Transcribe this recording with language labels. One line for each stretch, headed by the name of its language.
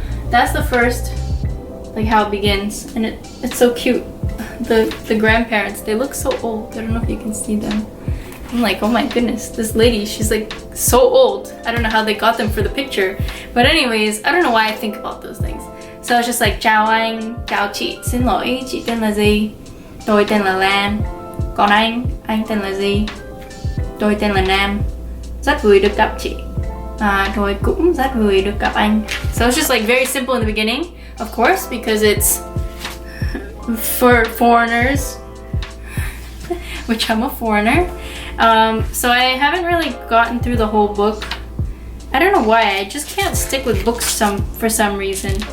English: That's the first, like how it begins, and it's so cute. The grandparents, they look so old. I don't know if you can see them. I'm like, oh my goodness, this lady, she's like so old. I don't know how they got them for the picture. But anyways, I don't know why I think about those things. So it's just like,
Vietnamese: chào anh, chào chị, xin lỗi, chị tên là gì? Tôi tên là Lan. Còn anh tên là gì? Tôi tên là Nam. Rất vui được gặp chị. Tôi cũng rất vui được gặp anh.
English: So it's just like very simple in the beginning, of course, because it's for foreigners, which I'm a foreigner. So I haven't really gotten through the whole book. I don't know why, I just can't stick with books for some reason.